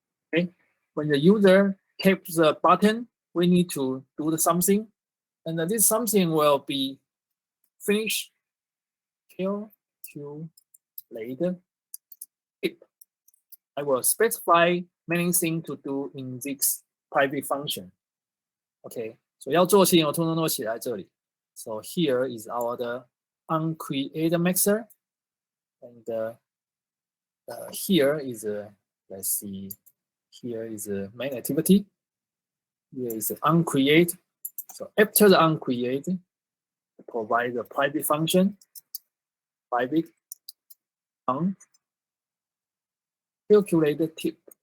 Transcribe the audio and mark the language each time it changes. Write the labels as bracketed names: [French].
[English] Okay, when the user taps the button, we need to do something, and this something will be finish calculate tip. I will specify many things to do in this private function. Okay, so [Chinese] 要做的事情我通通都写在这里。 [English] So here is our onCreate method, and here is let's see. Here is a main activity. Here is onCreate. So after the onCreate, provide the private function, private on calculate the tip.